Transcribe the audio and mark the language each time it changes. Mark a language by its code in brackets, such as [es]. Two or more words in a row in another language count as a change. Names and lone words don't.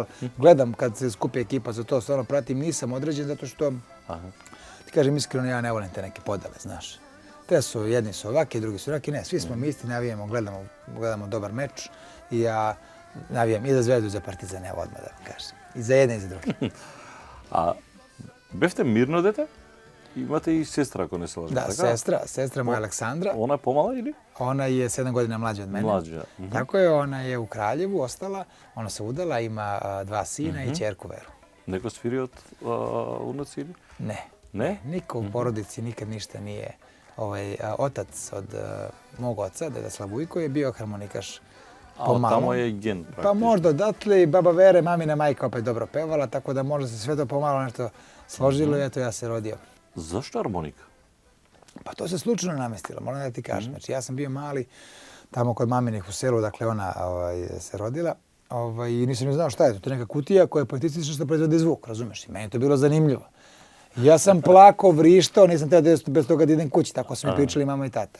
[sr] Gledam kad se skupi ekipa za to, stvarno pratim. Nisam određen zato što, ti kažem iskreno, ja ne volim te neke podele, znaš. Te su, jedni su ovaki, drugi su ovaki. Ne, svi smo mi isti, navijamo, gledamo dobar meč. I ja navijam i za Zvezdu i za Partizan, evo odmah da vam kažem. I za jedne i za druge. [mk] А бевте мирно дете? Имате и сестра, ако не се лажам. [sr] Da, sestra moja Aleksandra. [mk] Она е помала или? [sr] Ona je 7 godina mlađa od mene. Mlađa. Tako je, ona je u Kraljevu ostala, ona se udala, ima 2 sina i ćerku Veru. [mk] Neko свири од унуци или? [sr] Ne. [mk] Не? [sr] Niko u porodici nikad ništa nije. Otac od mog oca, deda Slavujko, je bio harmonikaš pomalo. Tamo je ген, практично. Pa možda odatle i baba Vere, mamina majka opet dobro pevala, tako da možda se sve to pomalo nešto složilo i eto ja se rodio. [mk] Зашто хармоника? [sr] Pa to se slučajno namestilo, moram da ti kažem. Znači ja sam bio mali tamo kod maminih u selu, dakle ona se rodila i nisam ni znao šta je to. To je neka kutija koja je poetistična što proizvodi zvuk, razumeš? I meni je to bilo zanimljivo. Ja sam plako, vrištao, nisam teo bez toga da idem kući, tako su mi pričali mama i tata.